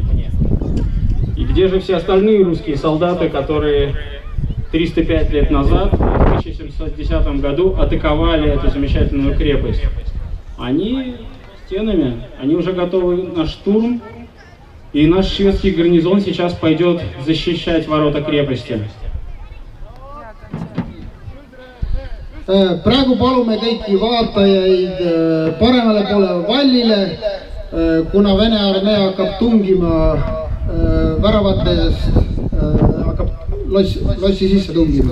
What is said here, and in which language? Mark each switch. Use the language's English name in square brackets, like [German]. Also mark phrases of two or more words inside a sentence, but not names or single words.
[Russian] И где же все остальные русские солдаты, которые 305 лет назад, в 1710 году, атаковали эту замечательную крепость? Они стенами, они уже готовы на штурм, и наш шведский гарнизон сейчас пойдет защищать ворота крепости. [Estonian] Praegu palume kõiki vaatajaid paremale poole vallile, kuna Vene armee hakkab tungima väravatest, hakkab lossi sisse tungima.